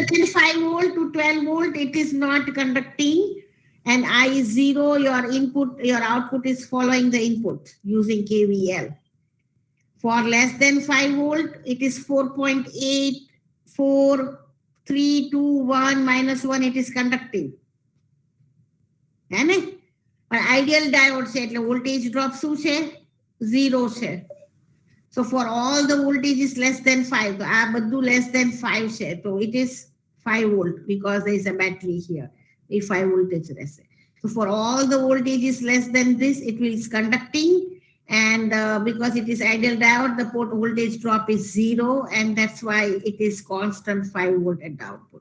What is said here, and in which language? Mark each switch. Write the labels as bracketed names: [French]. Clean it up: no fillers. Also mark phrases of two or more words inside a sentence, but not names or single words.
[English] than 5 volt to 12 volt, it is not conducting, and I is 0, your input, your output is following the input using KVL. For less than 5 volt, it is 4.8, 4, 3, 2, 1, minus 1, it is conducting. [Gujarati] હે ને? પણ [English] ideal diode [Gujarati] છે એટલે [English] voltage drop [Gujarati] શું છે? 0 છે. [English] So for all the voltages less than 5, [Gujarati] તો આ બધું [English] less than 5 [Gujarati] છે. [English] So it is 5 volt because there is a battery here. If 5 voltage રહેશે. So for all the voltages less than this, it will is conducting, and because it is ideal diode, the port voltage drop is 0, and that's why it is constant 5 volt at the output.